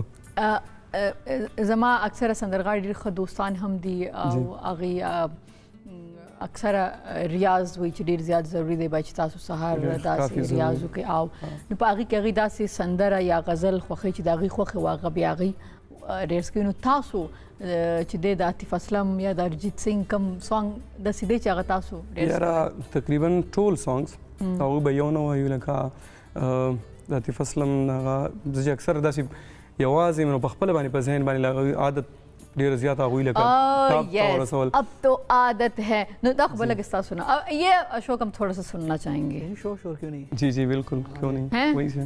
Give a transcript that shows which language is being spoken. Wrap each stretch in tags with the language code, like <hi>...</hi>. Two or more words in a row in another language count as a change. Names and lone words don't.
<ps>زما اکثره سندرغاړي ډېر ښه دوستان هم دي او هغې اکثره ریاض وایي چې ډېر زیات ضروري دی باید چې تاسو سهار داسې ریاض وکړئ او نو په هغې کې هغې داسې سندره یا غزل خوښوي چې د هغې خوښې وه هغه بیا هغې ریاض کوي نو تاسو چې دی د عاطف اسلم یا د ارجیت سنګ کوم سانګ داسې دی چې هغه تاسو یاره تقریبا ټول سانګس هغوی به یو نه وایو لکه د عاطف اسلم هغه زه چې اکثر داسې یوازې نو په خپله باندې په ذهن باندې عادت ډېر زیات هغوی لکه</ps> <ur>اب تو عادت ہے</ur> <ps>نو دا خبر لگے ستا</ps> <ur>سنا یہ اشوک ہم تھوڑا سا سننا چاہیں گے شور کیوں نہیں جی جی بالکل کیوں نہیں وہی سے</ur>